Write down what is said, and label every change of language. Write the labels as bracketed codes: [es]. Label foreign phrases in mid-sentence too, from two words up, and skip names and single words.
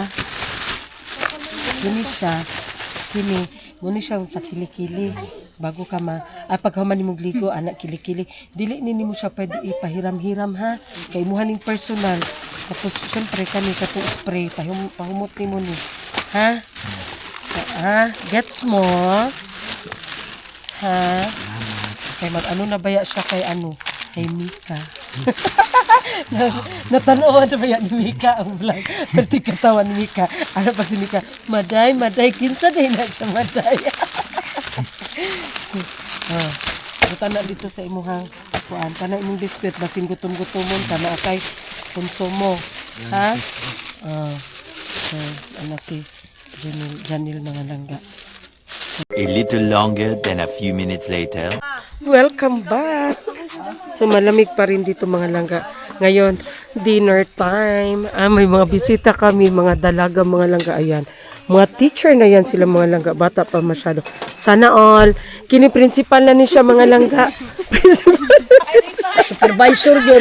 [ceb] Kini siya sa kilikili bago ka pag human nimong ligo anak kilikili. Dili nimo siya pwede ipahiram-hiram ha. Kay imuhaning personal. Tapos syempre kani sa spray pahumot nimo ni. Ha? [tl] So, gets mo? Ha? [ceb] Kay na baya siya kay Mika. Natanawan na baya ni Mika ang vlog. Pati katawan ni Mika. Ano pa si Mika? Maday, kinsa din na siya maday. Buta na dito sa imuhang kuan. Kana imong biskwit, basin gutom-gutomon, kana kay konsumo. [tl] Ha? Si Janil mga langga. [en] A little longer than a few minutes later. Welcome back! [tl] So malamig pa rin dito mga langga. Ngayon, dinner time. May mga bisita kami, mga dalaga, mga langga. Ayan. Mga teacher na yan sila mga langga. Bata pa masyado. Sana all. [ceb] Kini principal na ni siya mga langga. [tl] Supervisor yun.